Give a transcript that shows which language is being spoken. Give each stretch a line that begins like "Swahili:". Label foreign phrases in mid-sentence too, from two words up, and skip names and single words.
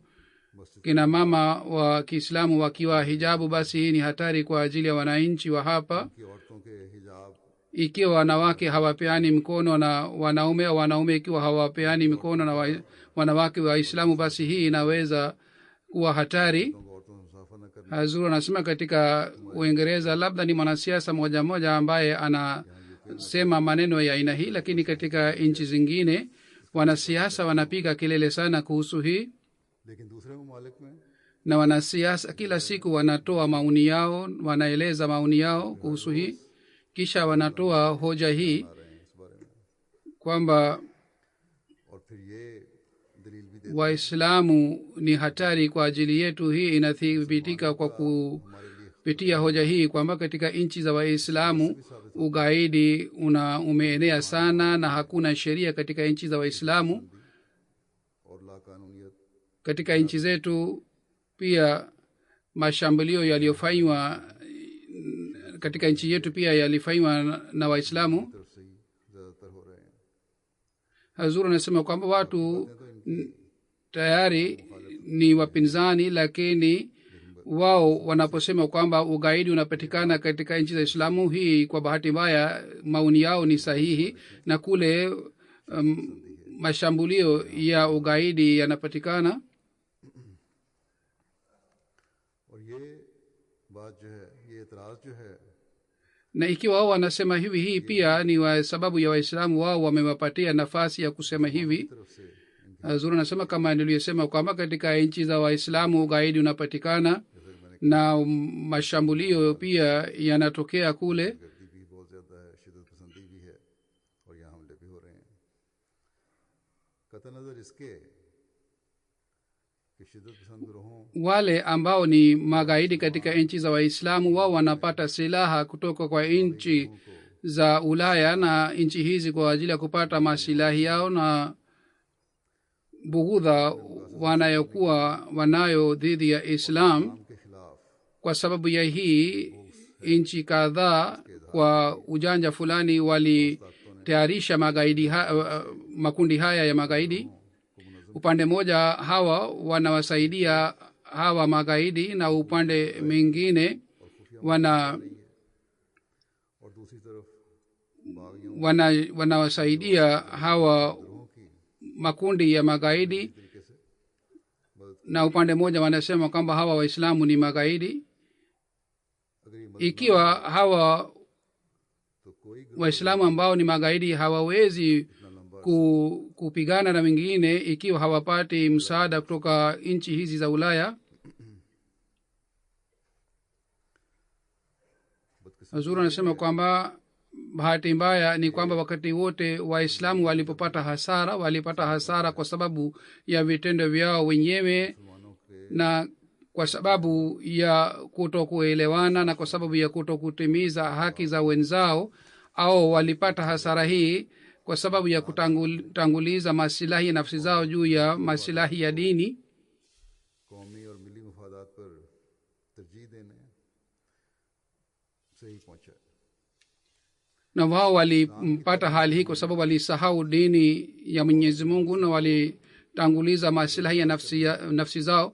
Swahili: Kina mama wa Kiislamu wakiwa hijabu, basi hii ni hatari kwa ajili ya wananchi wa hapa. Ikiwa wanawake hawapeani mkono na wanaume, au wanaume ikiwa hawapeani mkono na wanawake wa Islamu, basi hii inaweza kuwa hatari.
Urdu: لوگوں عورتوں سے مصافحہ نہ کرنا,
Swahili: Hazur anasema katika Uingereza labda ni mwanasiasa moja moja ambaye anasema maneno ya aina hii, lakini katika nchi zingine wanasiasa wanapiga kelele sana kuhusu hii,
Urdu: لیکن دوسرے ممالک میں
Swahili: na wanasiasa kila siku wanatoa maoni yao, wanaeleza maoni yao kuhusu hii, kisha wanatoa hoja hii
Urdu: آ رہے ہیں اس بارے میں,
Swahili: kwamba
Urdu: اور پھر یہ دلیل بھی دیتے
Swahili: Waislamu ni hatari kwa ajili yetu. Hii inathibitika kwa kupitia hoja hii kwamba katika nchi za Waislamu ugaidi umeenea sana na hakuna sheria katika nchi za Waislamu.
Urdu: اور لاقانونیت
Swahili: Katika nchi zetu pia mashambulio yaliyofanywa katika nchi yetu pia yalifanywa na Waislamu.
Urdu: طرف سے ہی زیادہ تر ہو رہے ہیں.
Swahili: Hazur anasema kwamba watu tayari ni wapinzani, lakini wao wanaposema kwamba ugaidi unapatikana katika nchi za Islamu, hii kwa bahati mbaya maoni yao ni sahihi, na kule mashambulio ya ugaidi yanapatikana.
Urdu: اور یہ بات جو ہے، یہ اعتراض جو ہے,
Swahili: Na ikiwa wao wanasema hivi, hii pia ni wa sababu ya Waislamu, wao wamewapatia nafasi ya kusema hivi.
Urdu: طرف سے
Swahili: Zuri anasema kama niliyosema kwamba katika nchi za Waislamu ugaidi unapatikana na mashambulio pia yanatokea kule.
Urdu: گردی بھی بہت زیادہ ہے، شدت پسندی بھی ہے، اور یہاں حملے بھی ہو رہے ہیں. قطع نظر اس کے کہ شدت پسند گروہوں
Swahili: Wale ambao ni magaidi katika nchi za Waislamu, wao wanapata silaha kutoka kwa nchi za Ulaya na nchi hizi kwa ajili ya kupata masilahi yao na bughudha wanayokuwa wanayo dhidi ya Islam.
Urdu: کے خلاف
Swahili: Kwa sababu ya hii nchi kadhaa kwa ujanja fulani walitayarisha makundi haya ya magaidi. Upande mmoja hawa wanawasaidia hawa magaidi na upande mwingine
Urdu: اور دوسری طرف باغیوں
Swahili: wanawasaidia hawa makundi ya magaidi,
Urdu: طریقے سے
Swahili: na upande mmoja wanasema kwamba hawa Waislamu ni magaidi.
Urdu: اگر یہ مدد
Swahili: Ikiwa hawa
Urdu: تو کوئی
Swahili: Waislamu ambao ni magaidi hawawezi kupigana na wengine ikiwa hawapati msaada kutoka nchi hizi za Ulaya. Hazur anasema kwamba bahati mbaya ni kwamba wakati wote Waislamu walipata hasara kwa sababu ya vitendo vyao wenyewe na kwa sababu ya kutokuelewana na kwa sababu ya kutokutimiza haki za wenzao, au walipata hasara hii kwa sababu ya kutanguliza masilahi ya nafsi zao juu ya masilahi ya dini.
Urdu: قومی اور ملی مفادات پر ترجیح دینے سے ہی پہنچا ہے.
Swahili: Na wao walipata hali hii kwa sababu walisahau dini ya Mwenyezi Mungu na walitanguliza masilahi ya nafsi zao.